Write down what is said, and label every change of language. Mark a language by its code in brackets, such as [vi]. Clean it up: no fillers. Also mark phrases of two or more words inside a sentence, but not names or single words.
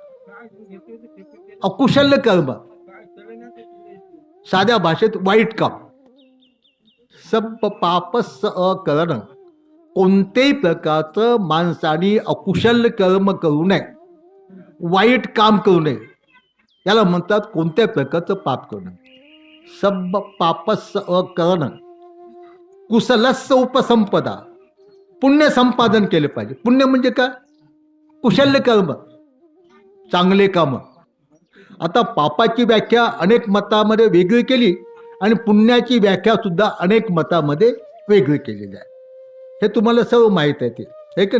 [mr] अकुशल्य कर्म, साध्या भाषेत वाईट काम. [pi] सब पापस अकरणं, [mr] कोणत्याही प्रकारचं माणसाने अकुशल कर्म करू नये, वाईट काम करू नये. याला म्हणतात कोणत्या प्रकारचं पाप करू नये. [pi] सब पापस अकरणं कुशलस उपसंपदा, [mr] पुण्य संपादन केले पाहिजे. पुण्य म्हणजे काय? कुशल्य कर्म, चांगले काम. आता पापाची व्याख्या अनेक मतामध्ये वेगळी केली आणि पुण्याची व्याख्या सुद्धा अनेक मतामध्ये वेगळी केलेली आहे. हे तुम्हाला सर्व माहीत आहे ते, हे की नाही?